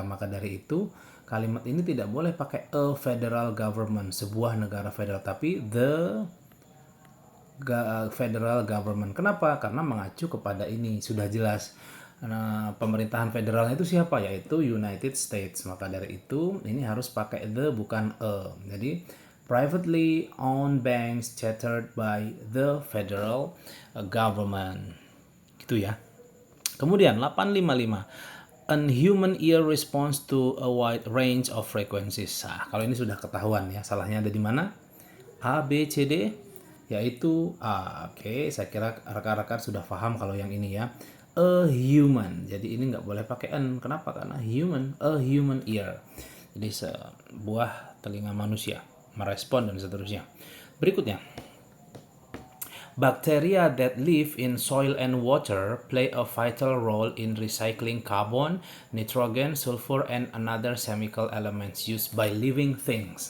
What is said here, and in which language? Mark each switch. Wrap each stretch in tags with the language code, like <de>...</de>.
<id>Maka dari itu kalimat ini tidak boleh pakai</id> <en>a federal government,</en> <id>sebuah negara federal, tapi</id> <en>the federal government.</en> <id>Kenapa? Karena mengacu kepada ini sudah jelas. Nah, pemerintahan federalnya itu siapa? Yaitu United States. Maka dari itu ini harus pakai the, bukan a. Jadi</id> <en>privately owned banks chartered by the federal government.</en> <id>Gitu ya. Kemudian</id> <en>855. An human ear responds to a wide range of frequencies.</en> <id>Nah, kalau ini sudah ketahuan ya, salahnya ada di mana? A, B, C, D, yaitu A. Oke, saya kira rekan-rekan sudah paham kalau yang ini ya.</id> <en>A human.</en> <id>Jadi ini nggak boleh pakai an. Kenapa? Karena human,</id> <en>a human ear.</en> <id>Jadi sebuah telinga manusia merespon dan seterusnya. Berikutnya.</id> <en>Bacteria that live in soil and water play a vital role in recycling carbon, nitrogen, sulfur, and another chemical elements used by living things.</en>